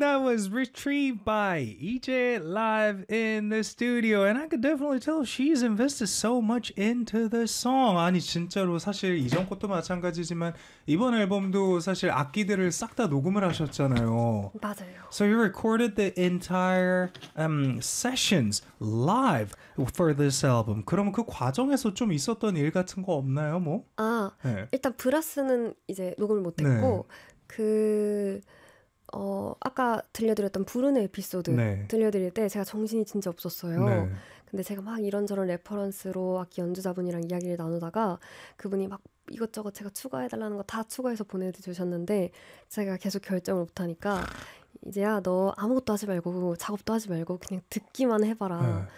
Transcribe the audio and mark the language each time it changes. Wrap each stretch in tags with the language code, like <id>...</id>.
<en>That was retrieved by EJ live in the studio, and I could definitely tell she's invested so much into the song.</en> <ko>아니 진짜로 사실 이전 것도 마찬가지지만 이번 앨범도 사실 악기들을 싹 다 녹음을 하셨잖아요. 맞아요.</ko> <en>So you recorded the entire sessions live for this album.</en> <ko>그럼 그 과정에서 좀 있었던 일 같은 거 없나요, 뭐? 아, 네. 일단 브라스는 이제 녹음을 못 했고 네. 그 아까 들려드렸던 부르네 에피소드 네. 들려드릴 때 제가 정신이 진짜 없었어요. 네. 근데 제가 막 이런저런 레퍼런스로 악기 연주자분이랑 이야기를 나누다가 그분이 막 이것저것 제가 추가해달라는 거 다 추가해서 보내주셨는데 제가 계속 결정을 못하니까 이제야 너 아무것도 하지 말고 작업도 하지 말고 그냥 듣기만 해봐라. 네.</ko>